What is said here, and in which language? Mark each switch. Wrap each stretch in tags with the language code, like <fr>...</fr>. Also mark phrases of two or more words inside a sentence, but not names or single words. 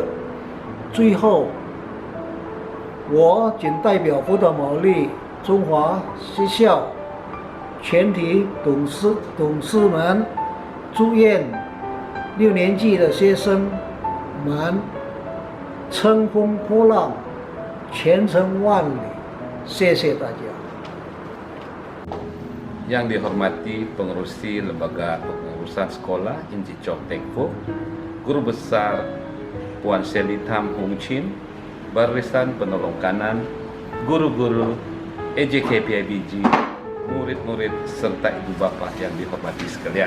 <zh>最后，我仅代表福岛毛利中华学校全体董事们，祝愿6年级的学生们乘风破浪，前程万里。谢谢大家。</zh> <ms>Yang dihormati pengurusi Lembaga Pengurusan Sekolah Inji Chok Tengfo, Guru Besar Puan Seli Tham Hung Chin, barisan penolong kanan, guru-guru EJKPIBG, murid-murid serta ibu bapak yang dihormati sekalian.</ms>